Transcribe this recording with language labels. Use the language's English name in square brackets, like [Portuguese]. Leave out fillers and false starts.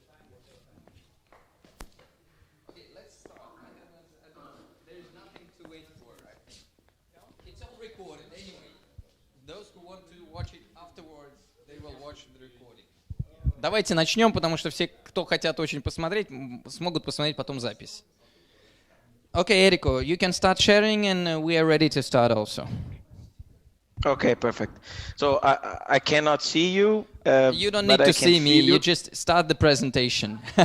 [English] Okay, let's start. There is nothing to wait for. It's all recorded anyway. Those who want to watch it afterwards, they will watch the recording. [Russian] Давайте начнем, потому что все, кто хотят очень посмотреть, смогут посмотреть потом запись. [English] Okay, Erico, you can start sharing, and we are ready to start also. Okay, perfect. So I cannot see you. You don't need to see me. You just start the presentation.